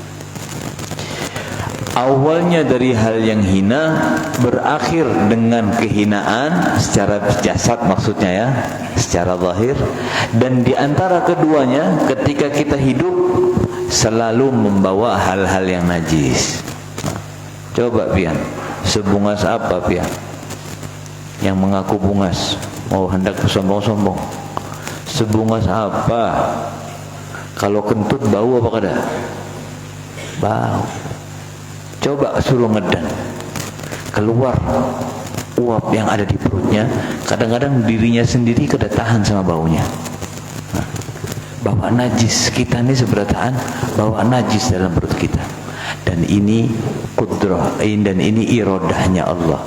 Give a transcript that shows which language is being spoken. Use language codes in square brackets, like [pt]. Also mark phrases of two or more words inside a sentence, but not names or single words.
[id] Awalnya dari hal yang hina, berakhir dengan kehinaan secara jasad, maksudnya ya, secara zahir. Dan di antara keduanya, ketika kita hidup selalu membawa hal-hal yang najis. [bjn] Coba pian, sebungas apa pian yang mengaku bungas, mau hendak sombong-sombong? Sebungas apa? Kalau kentut bau apa kada? [id] Bau. Coba suruh ngedan, keluar uap yang ada di perutnya. [bjn] Kadang-kadang dirinya sendiri kada tahan sama baunya. [id] Nah, bawa najis. Kita ini seberataan bawa najis dalam perut kita. Dan ini kudrah, dan ini irodahnya Allah.